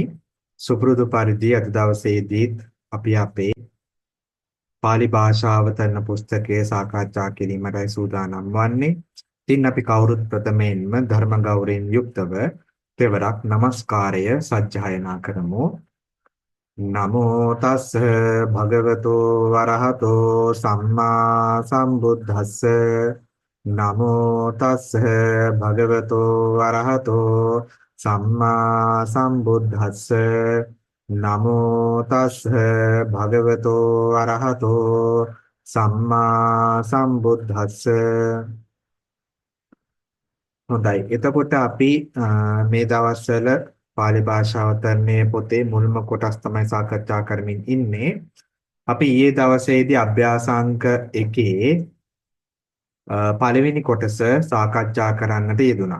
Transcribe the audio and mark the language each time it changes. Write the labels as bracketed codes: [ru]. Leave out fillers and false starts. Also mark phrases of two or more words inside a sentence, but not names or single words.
[si] සුපුරුදු පරිදි අද දවසේදීත් අපි අපේ pāli භාෂාව තරණ පුස්තකයේ සාකච්ඡා කිරීමටයි සූදානම් වන්නේ. ඉතින් අපි කවුරුත් ප්‍රථමයෙන්ම ධර්ම ගෞරවයෙන් යුක්තව තෙවරක් নমස්කාරය සජ්ජායනා කරමු. [pi] නමෝ තස්ස භගවතෝ වරහතෝ සම්මා සම්බුද්දස්ස නමෝ තස්ස භගවතෝ වරහතෝ සම්මා සම්බුද්දස්ස නමෝ තස්ස භගවතෝ වරහතෝ සම්මා සම්බුද්දස්ස. [si] හොඳයි. එතකොට අපි මේ දවස්වල පාලි භාෂාව තරණයේ පොතේ මුල්ම කොටස් තමයි සාකච්ඡා කරමින් ඉන්නේ. අපි ඊයේ දවසේදී අභ්‍යාසාංක 1 පළවෙනි කොටස සාකච්ඡා කරන්නට යෙදුණා.